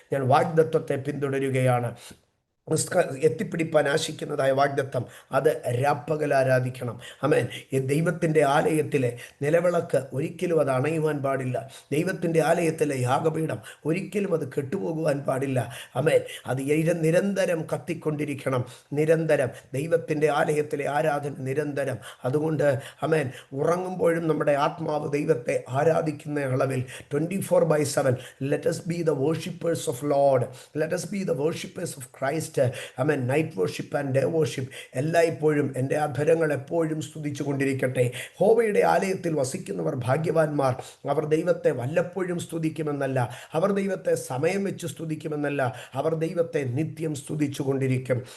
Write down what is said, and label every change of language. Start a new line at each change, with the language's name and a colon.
Malayalam: ഞാൻ വാഗ്ദത്തത്തെ പിന്തുടരുകയാണ്. എത്തിപ്പിടിപ്പാൻ ആശിക്കുന്നതായ വാഗ്ദത്തം, അത് രാപ്പകൽ ആരാധിക്കണം. ആമേൻ. ദൈവത്തിൻ്റെ ആലയത്തിലെ നിലവിളക്ക് ഒരിക്കലും അത് അണയുവാൻ പാടില്ല. ദൈവത്തിൻ്റെ ആലയത്തിലെ യാഗപീഠം ഒരിക്കലും അത് കെട്ടുപോകുവാൻ പാടില്ല. ആമേൻ. അത് നിരന്തരം കത്തിക്കൊണ്ടിരിക്കണം. നിരന്തരം ദൈവത്തിൻ്റെ ആലയത്തിലെ ആരാധന നിരന്തരം. അതുകൊണ്ട് ആമേൻ, ഉറങ്ങുമ്പോഴും നമ്മുടെ ആത്മാവ് ദൈവത്തെ ആരാധിക്കുന്ന അളവിൽ
English: 24/7 let us be the worshippers of Lord, let us be the worshippers of Christ.
Malayalam: Breakfast, amen,
English: night worship and day worship
Malayalam: എല്ലായ്പ്പോഴും എൻ്റെ അധരങ്ങൾ എപ്പോഴും സ്തുതിച്ചു കൊണ്ടിരിക്കട്ടെ. യഹോവയുടെ ആലയത്തിൽ വസിക്കുന്നവർ ഭാഗ്യവാന്മാർ. അവർ ദൈവത്തെ വല്ലപ്പോഴും സ്തുതിക്കുമെന്നല്ല, അവർ ദൈവത്തെ സമയം വെച്ച് സ്തുതിക്കുമെന്നല്ല, അവർ ദൈവത്തെ നിത്യം സ്തുതിച്ചു കൊണ്ടിരിക്കും.